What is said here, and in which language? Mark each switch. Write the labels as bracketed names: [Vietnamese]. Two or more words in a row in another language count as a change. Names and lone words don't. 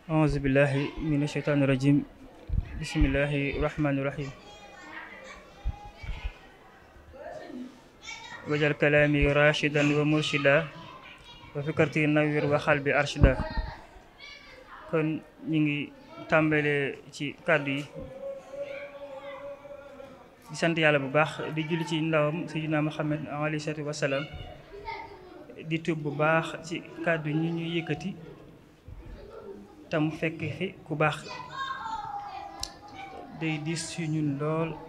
[Arabic] أعوذ بالله من الشيطان الرجيم بسم الله الرحمن الرحيم وجعل كلامي راشدا ومرشدا وفكرتي نوير وقلبي أرشدا [Wolof] kon ñu ngi tàmbalee ci kàddu yi di sant yàlla bu baax di julli ci ndawam [Arabic] سيدنا محمد عليه الصلاة والسلام [Wolof] di tuub bu baax ci kàddu ñi ñuy yëkkati tam fekk fi ku baax day diis ci ñun lool